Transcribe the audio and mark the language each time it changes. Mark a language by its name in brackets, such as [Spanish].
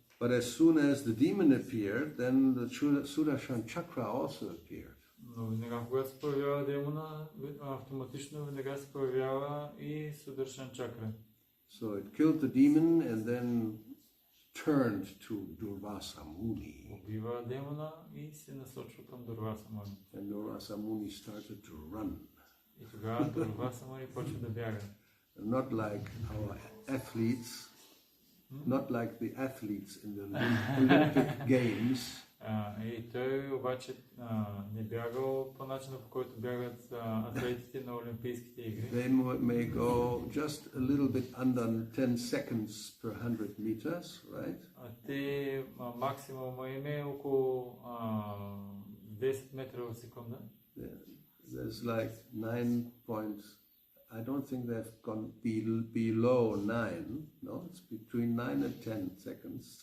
[English] But as soon as the demon appeared, then the Sudarshan Chakra also appeared. [Bulgarian] Но веднага, когато се появява демона, автоматично веднага се появява и Сударшан Чакра. [English] So it killed the demon and then turned to Durvasa Muni. [Bulgarian] Убива демона и се насочва към Дурваса Муни. [English] And Durvasa Muni started to run. [Bulgarian] И тогава Дурваса Муни почва да бяга. [English] Not like our athletes, not like the athletes in the Olympic Games. [Bulgarian] И той обаче не бягал по начина, по който бягат атлетите на Олимпийските игри. [English] They may go just a little bit under 10 seconds per 100 meters, right? [Bulgarian] Те максимума им е около 10 метра в секунда. [English] There's like 9 points. I don't think they've gone below 9. No, it's between 9 and 10 seconds.